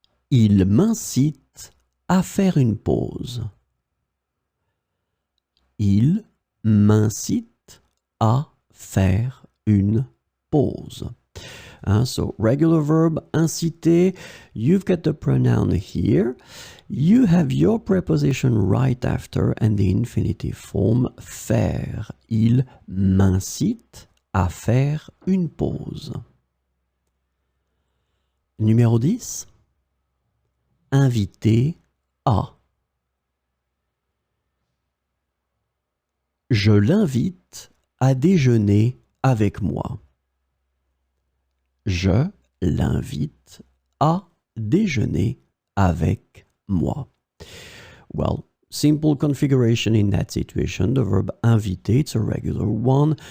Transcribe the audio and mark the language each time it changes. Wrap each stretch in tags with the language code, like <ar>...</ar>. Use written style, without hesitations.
<fr>Il m'incite à faire une pause. Il m'incite à faire une pause.</fr> <en>So, regular verb, inciter, you've got the pronoun here. You have your preposition right after and the infinitive form faire.</en> <fr>Il m'incite à faire une pause. Numéro 10. Inviter à. Je l'invite à déjeuner avec moi. Je l'invite à déjeuner avec moi.</fr> <en>Well, simple configuration in that situation. The verb inviter, it's a regular one.</en>